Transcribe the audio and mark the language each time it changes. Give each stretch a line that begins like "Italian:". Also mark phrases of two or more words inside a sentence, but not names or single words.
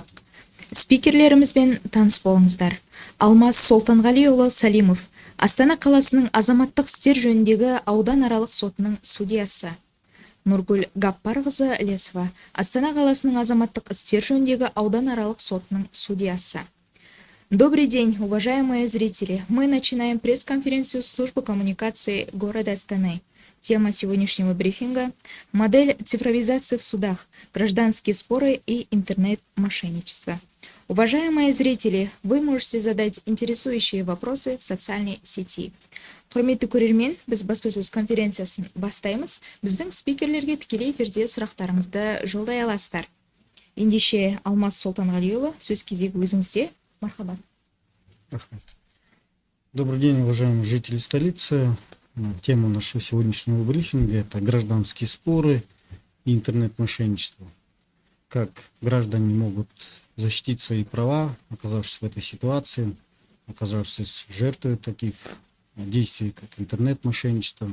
Kazakh: Спикерлерімізбен таныс болыңыздар. Алмас Солтанғалиұлы Салимов, Астана қаласының азаматтық істер жөніндегі ауданаралық сотының судьясы. Нұргүл Гаппарқызы Лесова, Астана қаласының азаматтық істер жөніндегі ауданаралық сотының судьясы.
Russian: Добрый день, уважаемые зрители. Мы начинаем пресс-конференцию службы коммуникации города Астаны. Тема сегодняшнего брифинга – модель цифровизации в судах, гражданские споры и интернет-мошенничество. Уважаемые зрители, вы можете задать интересующие вопросы в социальной сети.
Kazakh: Құрметті көрермен, біз баспасөз конференциясын бастаймыз. Біздің спикерлерге тікелей эфирде сұрақтарыңызды жолдай аласыздар. Ендеше Алмас Солтанғалиұлы, сөз кезегі өзіңізде. Мархабат.
Russian: Добрый день, уважаемые жители столицы. Тема нашего сегодняшнего брифинга – это гражданские споры и интернет-мошенничество. Как граждане могут защитить свои права, оказавшись в этой ситуации, оказавшись жертвой таких действий, как интернет-мошенничество.